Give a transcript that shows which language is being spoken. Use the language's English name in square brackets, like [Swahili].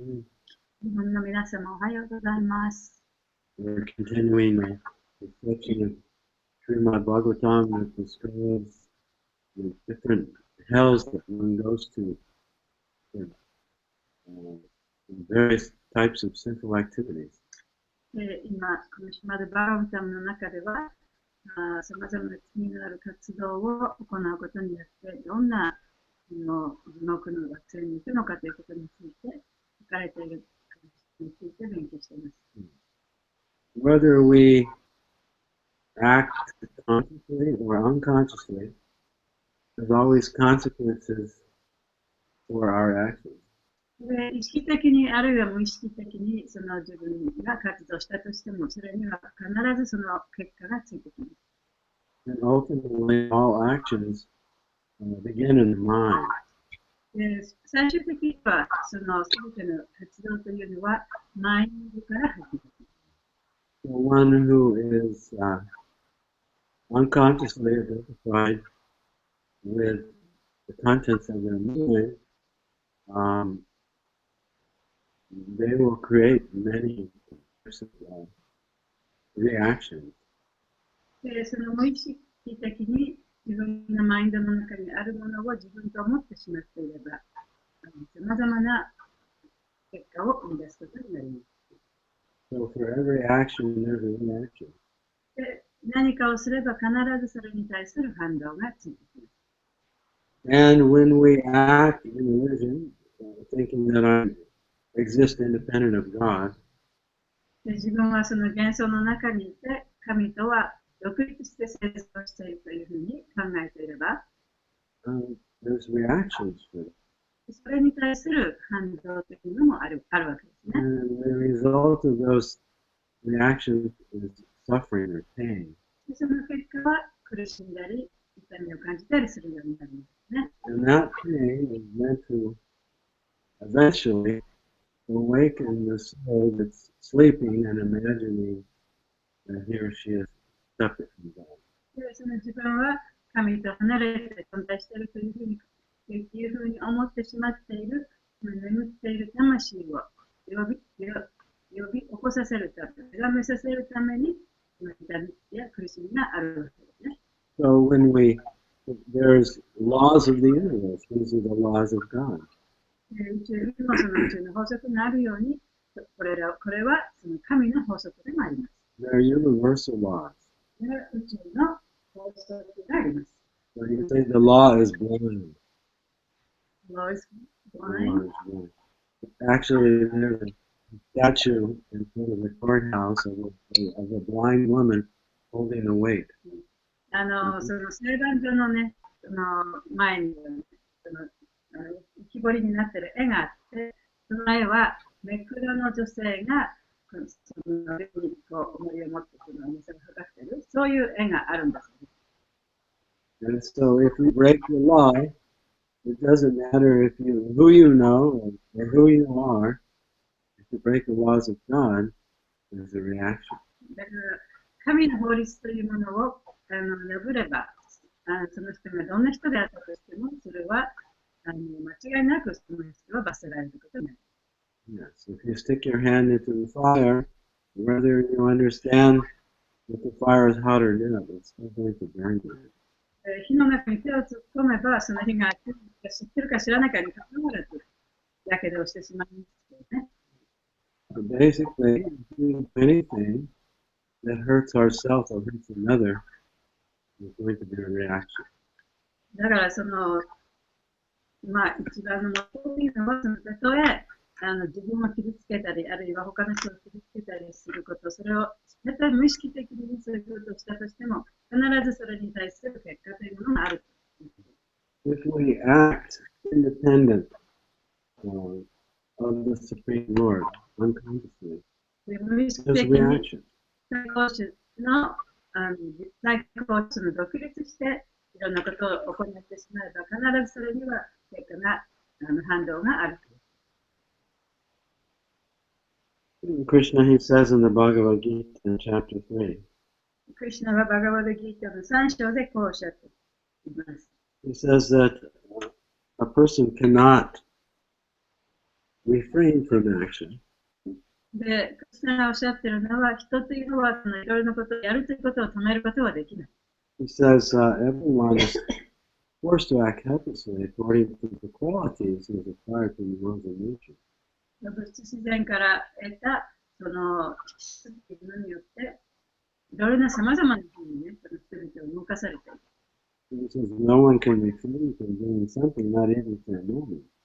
[Japanese] 日本の皆様おはようございます。 [English] We're continuing a reflection of Srimad Bhagavatam that describes the different hells that one goes to for various types of sinful activities. [Japanese] 今、このシマドバガバタムの中では、さまざまな罪のある活動を行うことによって、どんな地獄の惑星に行くのかということについて書かれているについて勉強しています。 [English] Whether we act consciously or unconsciously, there's always consequences for our actions. [Japanese] 意識的にあるいは無意識的にその自分が活動したとしても、それには必ずその結果がついてきます。 [English] And ultimately, all actions begin in the mind. [Japanese] 最終的にはその全ての活動というのはマインドから始まります。 [English] So one who is unconsciously identified with the contents of their mind, they will create many types of reactions. [Japanese] その無意識的に自分のマインドの中にあるものを自分と思ってしまっていれば、さまざまな結果を生み出すことになります。 [English] So for every action, there's a reaction. [Japanese] で、何かをすれば必ずそれに対する反動がついてきます。 [English] And when we act in religion, thinking that I exist independent of God, [Japanese] で、自分はその幻想の中にいて、神とは独立して生活をしているというふうに考えていれば、 [English] there's reactions for it. [Japanese] それに対する反動というのもあるわけですね。 [English] And the result of those reactions is suffering or pain. [Japanese] で、その結果は苦しんだり、痛みを感じたりするようになるんですね。 [English] And that pain is meant to eventually awaken the soul that's sleeping and imagining that he or she is separate from God. [Japanese] で、その自分は神と離れて存在しているというふうに思ってしまっている、眠っている魂を呼び起こさせるため、目覚めさせるために、痛みや苦しみがあるわけですね。 [English] So there's laws of the universe. These are the laws of God. [Japanese] 宇宙にもその宇宙の法則があるように、これはその神の法則でもあります。 [English] They're universal laws. [Japanese] 宇宙の法則があります。 [English] So you say the law is blind. Law is The blind. law is blind. Actually, there's a statue in front of the courthouse of a blind woman holding a weight. [Japanese] その裁判所のね、その前に、その浮き彫りになってる絵があって、その絵は、めくらの女性が、その上にこう重りを持ってその重さを測ってる、そういう絵があるんです。 [English] And so if you break the law, it doesn't matter who you know or who you are. If you break the laws of God, there's a reaction. [Japanese] だから、神の法律というものを破れば、その人がどんな人であったとしても、それは間違いなくその人は罰せられることになる。 [English] Yes, if you stick your hand into the fire, whether you understand that the fire is hot or not, it's still going to burn you. [Japanese] 火の中に手を突っ込めば、その火が知ってるか知らないかにかかわらず、やけどをしてしまいますよね。 [English] So basically, if we do anything that hurts ourselves or hurts another, there's going to be a reaction. [Japanese] だからその、一番の元いいのは、そのたとえ自分を傷つけたり、あるいは他の人を傷つけたりすること、それを絶対無意識的にそういうことをしたとしても、必ずそれに対する結果というものがある。 [English] If we act independent of the Supreme Lord, unconsciously, [Japanese] 無意識 [English] there's [Japanese] 的 [English] a [Japanese] に [English] reaction. [Japanese] 最高種の実際高種の独立していろんなことを行ってしまえば、必ずそれには結果が反動がある。 [English] Krishna, he says in the Bhagavad Gita in chapter 3, [Japanese] クリシュナはバガバダギータの3章でこうおっしゃっています。 [English] he says that a person cannot refrain from action [Japanese] で、クリシュナがおっしゃっているのは、人というのはそのいろいろなことをやるということを止めることはできない。 [English] He says everyone is forced to act helplessly according to the qualities he has acquired from the world of nature. [Japanese] 物質自然から得たその質というものによって、いろいろなさまざまなふうにね、その人々を動かされている。 [English] He says no one can refrain from doing something, not even for a moment.